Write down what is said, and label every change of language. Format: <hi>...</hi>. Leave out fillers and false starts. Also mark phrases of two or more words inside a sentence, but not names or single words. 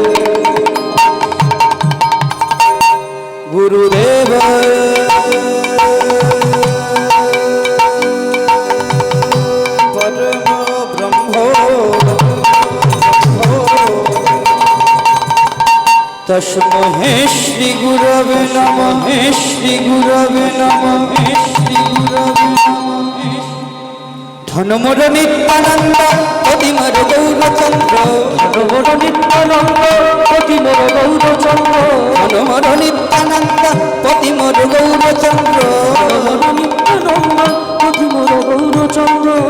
<sa>গুরুদেব পরম ব্রহ্ম তস্মৈ শ্রী গুরবে নমঃ, শ্রী গুরবে নমঃ, শ্রী গুরবে নমঃ।</sa> <bn>ধনমোর নিত্যানন্দ অতিমর গৌরচন্দ্র, ধনমোর নিত্যানন্দ অতিমর গৌরচন্দ্র, ধনমোর নিত্যানন্দ অতিমর গৌরচন্দ্র, ধনমোর নিত্যানন্দ অতিমর গৌরচন্দ্র।</bn>